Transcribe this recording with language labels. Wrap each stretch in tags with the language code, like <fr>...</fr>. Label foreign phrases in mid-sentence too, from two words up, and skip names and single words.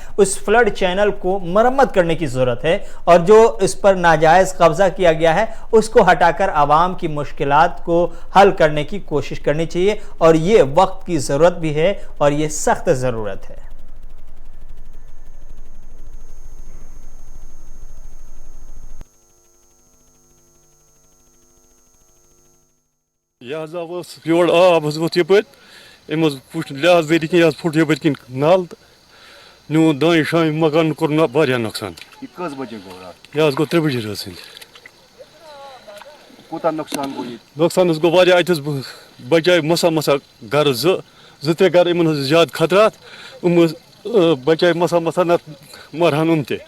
<ur>اس فلڈ چینل کو مرمت کرنے کی ضرورت ہے اور جو اس پر ناجائز قبضہ کیا گیا ہے اس کو ہٹا کر عوام کی مشکلات کو حل کرنے کی کوشش کرنی چاہیے اور یہ وقت کی ضرورت بھی ہے اور یہ سخت ضرورت ہے.</ur> <ks>یہ حظ آو یور آب حظ ووت یپٲرۍ أمۍ حظ وٕچھ لحاظ ؤری کِنۍ یہِ حظ پھُٹ یپٲرۍ کِنۍ نل تہٕ نیوٗن دانہِ شامہِ مکانن کوٚر واریاہ نۄقصان. یہ کٔژ بجے گوٚو راتھ؟ یہِ حظ گوٚو 3 بجے رٲژ سٕنٛدِ. کوٗتاہ نۄقصان گوٚو ییٚتہِ؟ نۄقصان حظ گوٚو واریاہ اَتہِ حظ بچاے مسا گرٕ 2-3 گرٕ یِمن حظ زیادٕ خطرات یِم حظ بچاے مسا نتہٕ مرہن یِم تہِ.</ks>